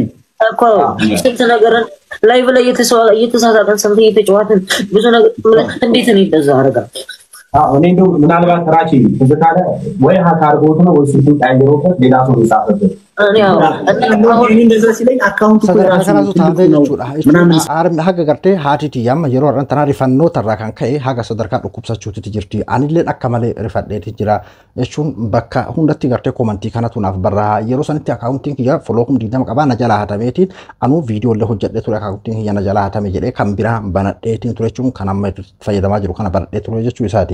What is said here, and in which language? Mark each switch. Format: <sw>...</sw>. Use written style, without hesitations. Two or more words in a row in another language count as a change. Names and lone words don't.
<am>እኮ ስንት ነገር ላይቭ ላይ እየተሳሳተን ሰምተን እየተጫወትን ብዙ ነገር እንዴት ነው እንደዛ አረጋ እኔ እንደው ምናልባት ራቺ ተዘካለ ወይ ሀካርጎት ነው ወይ ስልኩን ቀይሮበት ሌላ ሰው ይጻፈበት እንደዛ ሲለኝ አካውንት እኮ የራሱ ነው ምናምን</am> <om>haga gartee haatiiti yamma yeroo har'an tanaa rifannoota irraa kan ka'e haga sadarkaa dhukkubsachuutti jirti anilleen akka malee rifadheeti jira jechuun bakka hundatti gartee komantii kanatu naaf barraa yeroo sanitti akaawuntiin kiyya folookum 20 qabaa na jalaa hatameetiin anuu viidiyoo illee hojjedhee ture akaawuntiin kiyya na jalaa hatame jedhee kan biraa banadheetiin ture jechuun kan amma fayyadamaa jiru kana banadhee ture jechuu isaati.</om>